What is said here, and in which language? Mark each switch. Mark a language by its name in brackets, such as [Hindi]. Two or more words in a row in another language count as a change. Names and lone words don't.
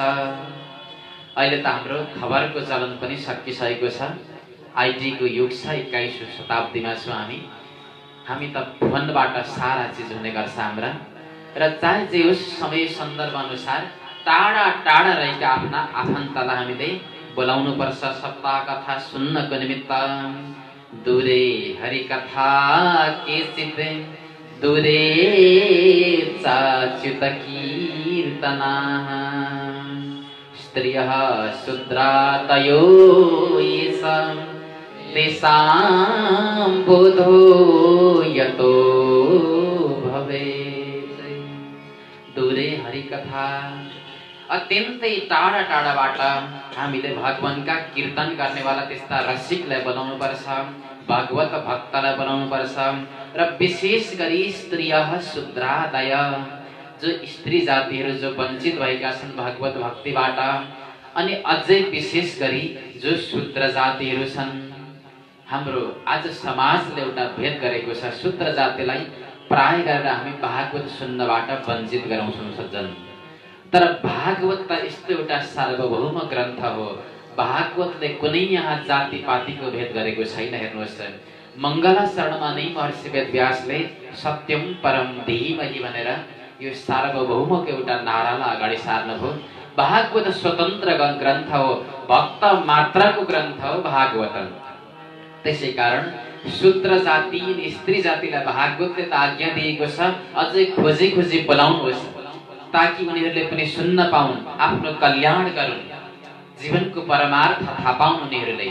[Nepali] अहिले त हाम्रो खबरको चलन पनि सकिसकेको छ, आइटीको युग छ, 21औं शताब्दीमा छौँ हामी त फोनबाट सारा चिज हुने गर्छ हाम्रा। र चाहे जे होस् समय सन्दर्भ अनुसार टाढा टाढा रहेका आफ्ना आफन्तलाई हामीले बोलाउनु पर्छ सप्ताह कथा सुन्नको निमित्त। [Sanskrit] दूरे हरि कथा केचित दूरे चाच्युत कीर्तनाः स्त्रियः शूद्रादयो येषां तेषां बोधो यतो भवेत्। दूरे हरि कथा, [Nepali] अत्यन्तै टाढा टाढाबाट हामीले भगवानका कीर्तन गर्नेवाला त्यस्ता रसिकलाई बोलाउनु पर्छ, भागवत भक्तलाई बोलाउनु पर्छ। र विशेष गरी [Sanskrit] स्त्रियः शूद्रादय, [Nepali] जो स्त्री जातिहरू जो वञ्चित भएका छन् भागवत भक्तिबाट, अनि अझै विशेष गरी जो शूद्र जातिहरू छन्। हाम्रो आज समाजले एउटा भेद गरेको छ, शूद्र जातिलाई प्राय गरेर हामी भागवत सुन्नबाट वञ्चित गराउँछौँ सज्जन। तर भागवत त यस्तो एउटा सार्वभौम ग्रन्थ हो, भागवतले कुनै यहाँ जातिपातिको भेद गरेको छैन। हेर्नुहोस्, मङ्गलाचरणमा नै महर्षि वेदव्यासले [Sanskrit] सत्यम परम धीमहि [Nepali] भनेर यो सार्वभौमको एउटा नारालाई अगाडि सार्नुभयो। भागवत स्वतन्त्र ग्रन्थ हो, भक्त मात्रको ग्रन्थ हो भागवत। त्यसै कारण शूद्र जाति स्त्री जातिलाई भागवतले त आज्ञा दिएको छ अझै खोजी खोजी बोलाउनुहोस्, ताकि उनीहरूले पनि सुन्न पाउन्, आफ्नो कल्याण गरून्, जीवनको परमार्थ थाहा पाउन् उनीहरूले।